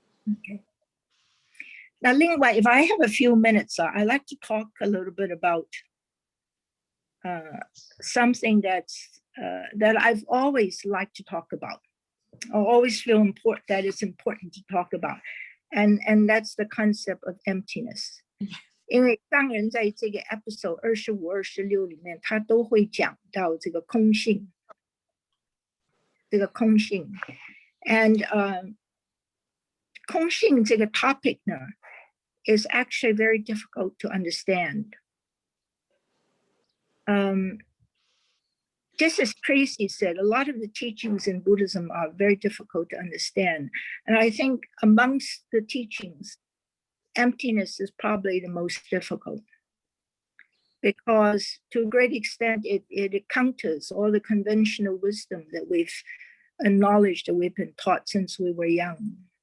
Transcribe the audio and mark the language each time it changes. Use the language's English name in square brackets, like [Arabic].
[English] Okay. Now, [Chinese] 另外, [English] if I have a few minutes, I'd like to talk a little bit about something that I've always liked to talk about. I always feel that it's important to talk about, and that's the concept of emptiness. [Chinese] 因为当然在这个 episode 25、26里面，他都会讲到这个空性，and 空性这个 topic 呢 [English] is actually very difficult to understand. Just as Tracy said, a lot of the teachings in Buddhism are very difficult to understand. And I think amongst the teachings, emptiness is probably the most difficult, because to a great extent, it counters all the conventional wisdom that we've acknowledged, that we've been taught since we were young.